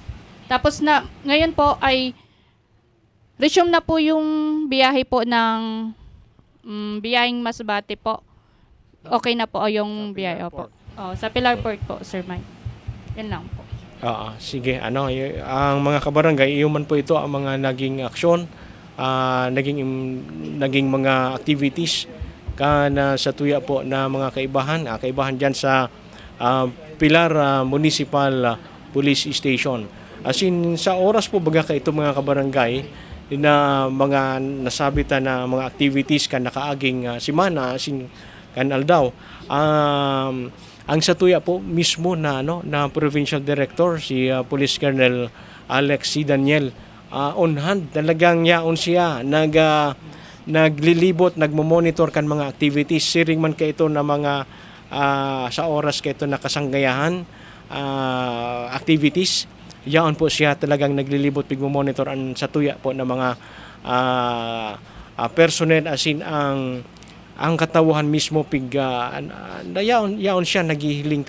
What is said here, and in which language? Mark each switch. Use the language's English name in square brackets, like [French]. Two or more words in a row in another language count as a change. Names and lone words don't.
[Filipino] Tapos ngayon po ay resume na po yung biyahe po ng biyaheng Masbate po. Okay na po yung biyahe po. Sa Pilar Port po, Sir Mike. Yan lang po. [Bikol] Sige, ang mga kabarangay, iyon man po ito ang mga naging aksyon, naging mga activities sa tuya po na mga kaibahan dyan sa Pilar Municipal Police Station. As in, sa oras po baga ka ito mga kabarangay na mga nasabitan na mga activities kan nakaaging simana, kan aldaw. Ang sa tuya po mismo na Provincial Director si Police Colonel Alex C. Daniel [English] on hand, [Bikol] talagang yaon siya naglilibot, nagmo-monitor kan mga activities, siring man kay ito na mga sa oras kay ito na kasanggayahan activities. Yaon po siya talagang naglilibot, pigmo-monitor ang sa tuya po na mga personnel, as in ang katawhan mismo yaon siya naghihiling